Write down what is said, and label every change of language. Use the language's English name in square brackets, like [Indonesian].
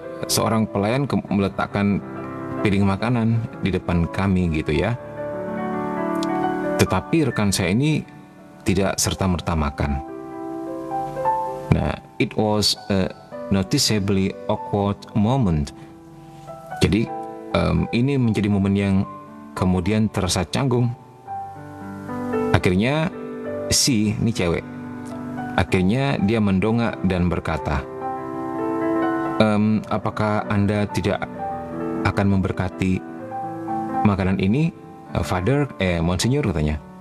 [Indonesian] Seorang pelayan meletakkan piring makanan di depan kami gitu ya. Tetapi rekan saya ini tidak serta-merta makan. [English] Nah, it was a noticeably awkward moment. [Indonesian] Jadi, ini menjadi momen yang kemudian terasa canggung. Akhirnya, ini cewek. Akhirnya dia mendongak dan berkata, apakah Anda tidak akan memberkati makanan ini? Monsignor katanya.